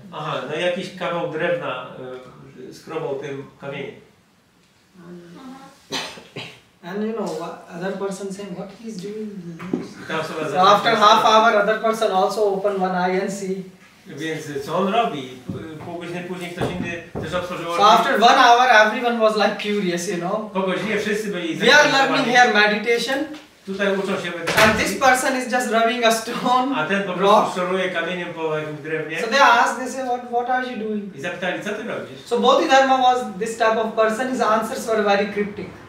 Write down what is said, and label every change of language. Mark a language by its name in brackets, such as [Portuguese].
[Polish] Aha, no jakiś kawał drewna skrobał tym kamieniem. [English] And you know, other person saying, what he's doing? So after half hour, other person also open one eye and see. [Polish] Więc co on robi? Pół godziny później ktoś inny też otworzył oczy. [English] So after 1 hour, everyone was like curious, you know. [Polish] Po godzinie wszyscy byli [English] We are learning here meditation. [Polish] Tutaj uczą się medytacji. [English] And this person is just rubbing a stone. [Polish] A ten po prostu szoruje kamieniem po jakimś drewnie. [English] So they asked, they say, what are you doing? [Polish] I zapytali, co ty robisz? [English] So Bodhidharma was this type of person. His answers were very cryptic.